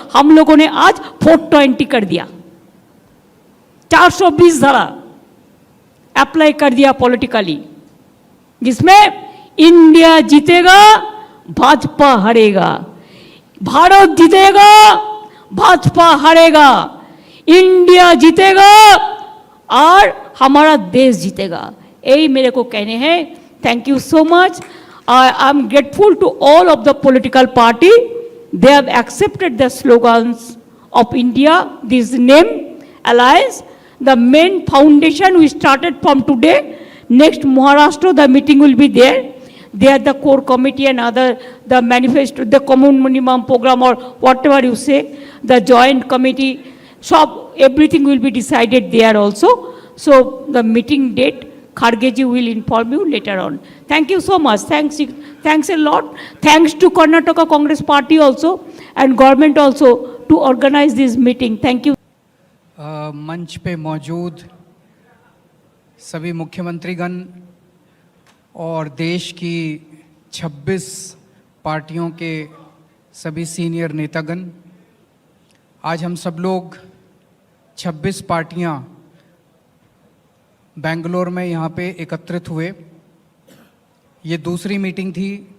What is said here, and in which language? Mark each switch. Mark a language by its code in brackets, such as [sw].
[hi] हम लोगों ने आज 420 कर दिया, 420 धारा अप्लाई कर दिया पॉलिटिकली, जिसमें इंडिया जीतेगा, भाजपा हारेगा। भारत जीतेगा, भाजपा हारेगा। इंडिया जीतेगा और हमारा देश जीतेगा। यही मेरे को कहने हैं। [en] Thank you so much. I am grateful to all of the political party. They have accepted the slogans of India, this name, alliance. The main foundation we started from today. Next Maharashtra, the meeting will be there. There the core committee and other, the manifesto, the common minimum program or whatever you say, the joint committee, so everything will be decided there also. So the meeting date, Khargeji will inform you later on. Thank you so much. Thanks a lot. Thanks to Karnataka Congress Party also and government also to organize this meeting. Thank you. [hi] मंच पे मौजूद सभी मुख्यमंत्रीगण और देश की 26 पार्टियों के सभी सीनियर नेतागण, आज हम सब लोग 26 पार्टियां बेंगलोर में यहाँ पे एकत्रित हुए। ये दूसरी मीटिंग थी।